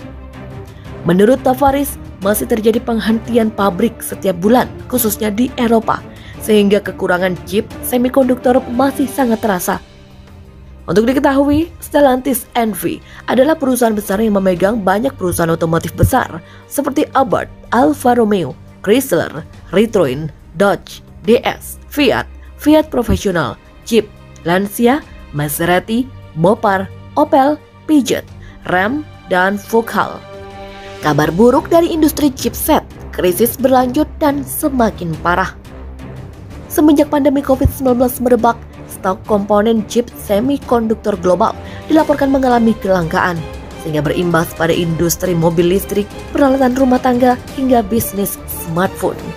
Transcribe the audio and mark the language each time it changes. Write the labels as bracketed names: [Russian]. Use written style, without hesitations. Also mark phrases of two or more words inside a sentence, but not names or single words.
[Indonesian] Menurut Tavares, masih terjadi penghentian pabrik setiap bulan, khususnya di Eropa, sehingga kekurangan chip semikonduktor masih sangat terasa. Untuk diketahui, Stellantis NV adalah perusahaan besar yang memegang banyak perusahaan otomotif besar seperti Abarth, Alfa Romeo, Chrysler, Citroen, Dodge, DS, Fiat, Fiat Professional, Jeep, Lancia, Maserati, Mopar, Opel, Peugeot, Ram, dan Vauxhall. Kabar buruk dari industri chipset, krisis berlanjut dan semakin parah. Semenjak pandemi COVID-19 merebak, stok komponen chip semikonduktor global dilaporkan mengalami kelangkaan, sehingga berimbas pada industri mobil listrik, peralatan rumah tangga, hingga bisnis smartphone.